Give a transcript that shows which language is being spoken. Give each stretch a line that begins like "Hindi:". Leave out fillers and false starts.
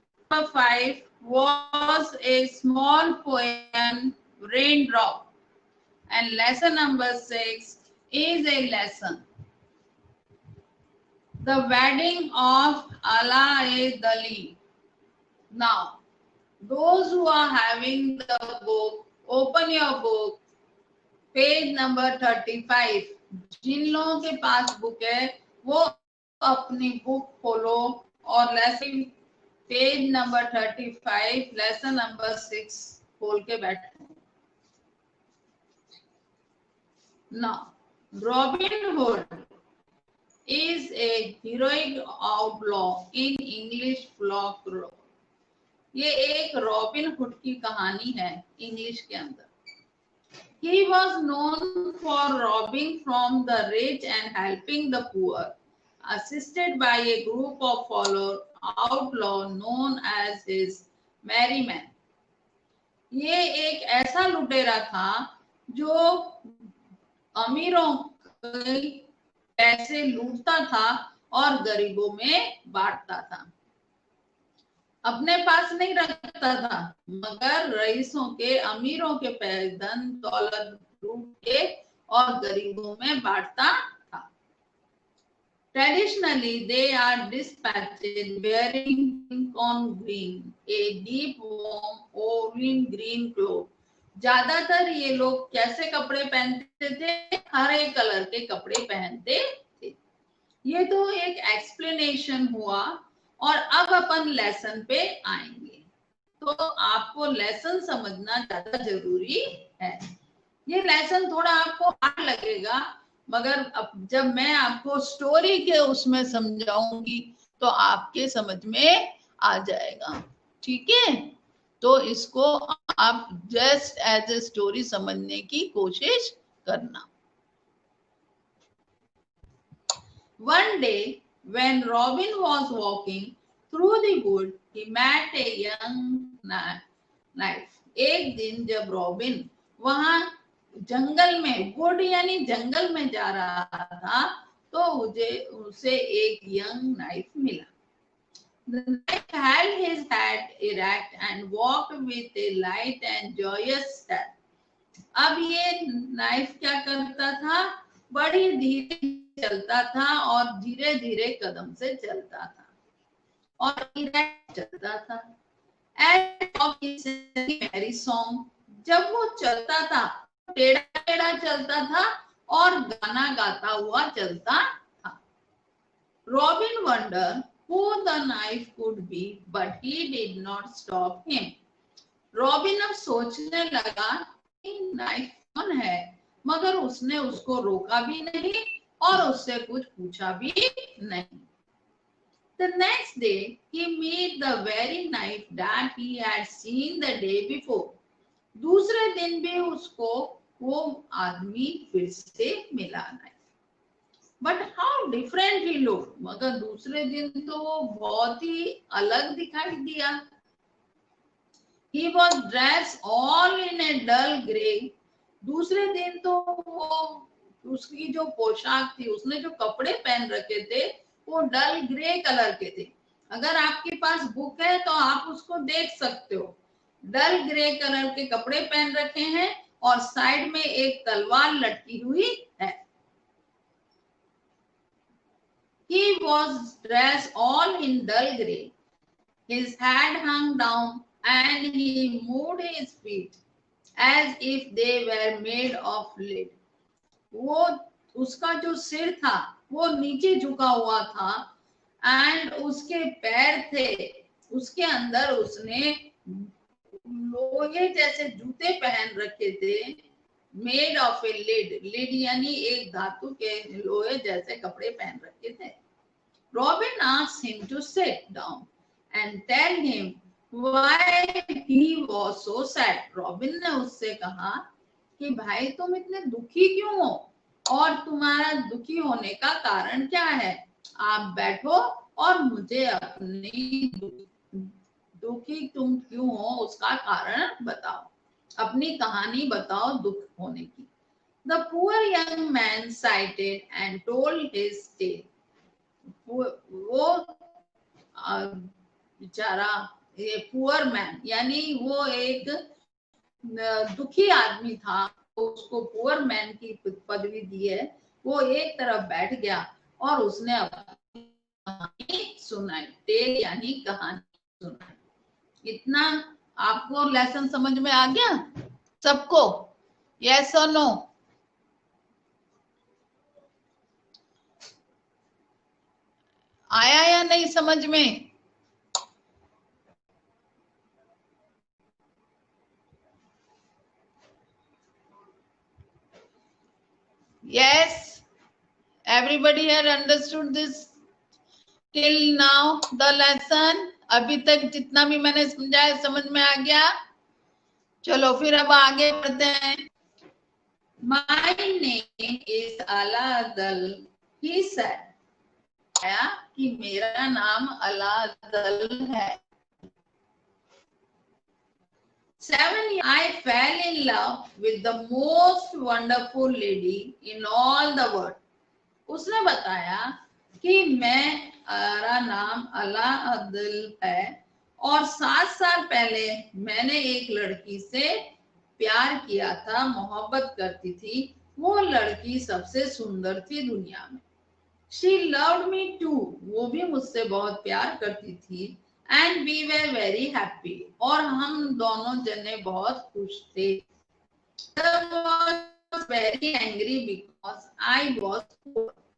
English: Number 5 was a small poem, Raindrop, and lesson number 6 is a lesson, The Wedding of Ala-e-Dali. Now, those who are having the book, open your book, page number 35.
Hindi: जिन लोगों के पास book है वो अपनी book खोलो और lesson page number 35 lesson number 6 खोल के बैठो.
English: Now, Robin Hood is a heroic outlaw in English folklore.
Hindi: ये एक रॉबिन हुड की कहानी है इंग्लिश के अंदर.
English: He was known for robbing from the rich and helping the poor, assisted by a group of outlaws known as his merry men.
Hindi: ये एक ऐसा लुटेरा था जो अमीरों के पैसे लूटता था और गरीबों में बांटता था. अपने पास नहीं रखता था मगर रईसों के, अमीरों के धन दौलत लूट के और गरीबों में बांटता था.
English: Traditionally, they are dispatched wearing on green, a deep warm olive green cloth.
Hindi: ज्यादातर ये लोग कैसे कपड़े पहनते थे? हरे कलर के कपड़े पहनते थे. ये तो एक एक्सप्लेनेशन हुआ और अब अपन लेसन पे आएंगे. तो आपको लेसन समझना ज्यादा जरूरी है. ये लेसन थोड़ा आपको हार्ड लगेगा मगर अब जब मैं आपको स्टोरी के उसमें समझाऊंगी तो आपके समझ में आ जाएगा. ठीक है, तो इसको आप
English: just as a story
Hindi: समझने की कोशिश करना.
English: One day, when Robin was walking through the wood, he met a young knight.
Hindi: एक दिन जब रॉबिन वहां जंगल में, वुड यानी जंगल में जा रहा था तो उसे एक यंग नाइफ मिला.
English: The knight held his head erect and walked with a light and joyous step.
Hindi: अब ये नाइफ क्या करता था? बड़ी धीरे चलता था और धीरे धीरे कदम से चलता था और चलता था.
English: merry song,
Hindi: जब वो चलता था टेढ़ा टेढ़ा चलता था और गाना गाता हुआ चलता था.
English: Robin wonder who the knife could be, but he did not stop him.
Hindi: Robin अब सोचने लगा कि नाइफ कौन है, मगर उसने उसको रोका भी नहीं और उससे कुछ पूछा भी नहीं.
English: The next day he met the very knife that he had seen the day before.
Hindi: दूसरे दिन भी उसको वो आदमी फिर से मिला knife.
English: but how different he look,
Hindi: मगर दूसरे दिन तो वो बहुत ही अलग दिखाई दिया.
English: He was dressed all in a dull grey.
Hindi: दूसरे दिन तो वो उसकी जो पोशाक थी, उसने जो कपड़े पहन रखे थे वो डल ग्रे कलर के थे. अगर आपके पास बुक है तो आप उसको देख सकते हो. डल ग्रे कलर के कपड़े पहन रखे हैं और साइड में एक तलवार लटकी हुई है.
English: He was dressed all in dull grey. His head hung down and he moved his feet as if they were made of lead.
Hindi: वो उसका जो सिर था वो नीचे झुका हुआ था एंड उसके पैर थे, उसके अंदर उसने लोहे जैसे जूते पहन रखे थे,
English: made of a lead,
Hindi: lid यानी एक धातु के लोहे जैसे कपड़े पहन रखे थे।
English: Robin asked him to sit down and tell him why he was so sad.
Hindi: Robin ने उससे कहा कि भाई तुम इतने दुखी क्यों हो और तुम्हारा दुखी होने का कारण क्या है। आप बैठो और मुझे अपनी दुखी तुम क्यों हो उसका कारण बताओ, अपनी कहानी बताओ दुख होने की।
English: The poor young man cited and told his tale.
Hindi: वो बेचारा ये पुअर मैन यानी वो एक दुखी आदमी था, उसको पुअर मैन की पदवी दी है, वो एक तरफ बैठ गया और उसने अपनी कहानी सुनाई, टेल यानी कहानी सुनाई। इतना आपको लेसन समझ में आ गया सबको? यस और नो? आया या नहीं समझ में?
English: Yes, everybody had understood this till now the lesson.
Hindi: अभी तक जितना भी मैंने समझाया समझ में आ गया? चलो फिर अब आगे बढ़ते हैं।
English: My name is Aladal, he said.
Hindi: कि मेरा नाम अलादल है।
English: 7 I fell in love with the most wonderful lady in all the world.
Hindi: उसने बताया कि मेरा नाम अलादल है और 7 साल पहले मैंने एक लड़की से प्यार किया था, मोहब्बत करती थी। वो लड़की सबसे सुंदर थी दुनिया में।
English: She loved me too.
Hindi: वो भी मुझसे बहुत प्यार करती थी।
English: And we were very happy.
Hindi: और हम दोनों जने बहुत खुश थे।
English: I was very angry because I was poor.